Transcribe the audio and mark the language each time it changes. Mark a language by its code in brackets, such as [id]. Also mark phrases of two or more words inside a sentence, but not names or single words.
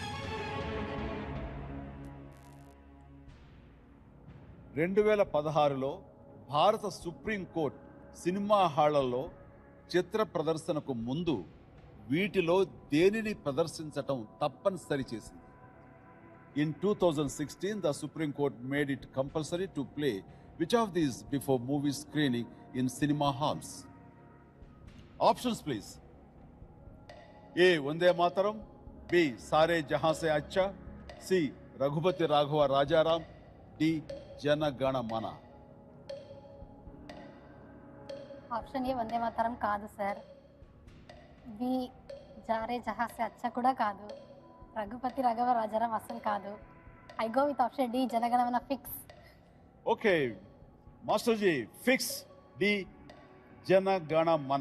[te] 2016లో భారత సుప్రీం కోర్టు సినిమా హాళ్లలో చిత్ర ప్రదర్శనకు ముందు వీటిలో దేనిని ప్రదర్శించటం తప్పనిసరి చేసింది? [en] In 2016, the Supreme Court made it compulsory to play which of these before movie screening in cinema halls? Options please. A. Vande Mataram. B. Sare Jahan Se Acha. C. Raghupati Raghava Rajaram. D. Jana Gana Mana. option A [te] వందే మాతరం కాదు సార్. బి జారే జహాసే అచ్చా కూడా కాదు. రఘుపతి రాఘవ రాజారాం అస్సలు కాదు. [en] I go with option D Jana Gana Mana fix. okay Masterji, fix D Jana Gana Mana.